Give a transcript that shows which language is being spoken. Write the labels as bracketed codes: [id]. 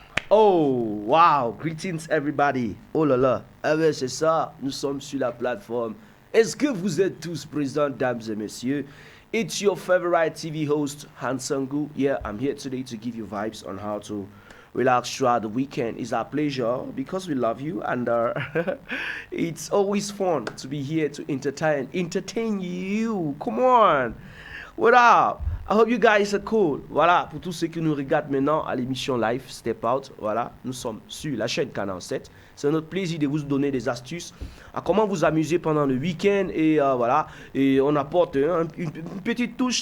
[en] Wow, greetings everybody. [fr] Oh là là, ah ben c'est ça, nous sommes sur la plateforme. Est-ce que vous êtes tous présents, dames et messieurs? [en] It's your favorite TV host, Han Sangu. Yeah, I'm here today to give you vibes on how to relax throughout the weekend. It's our pleasure because we love you, and it's always fun to be here to entertain you. Come on, what up? I hope you guys are cool. [fr] Voilà, pour tous ceux qui nous regardent maintenant à l'émission live Step Out, voilà, nous sommes sur la chaîne Canal 7. C'est notre plaisir de vous donner des astuces à comment vous amuser pendant le week-end et voilà, et on apporte une petite touche.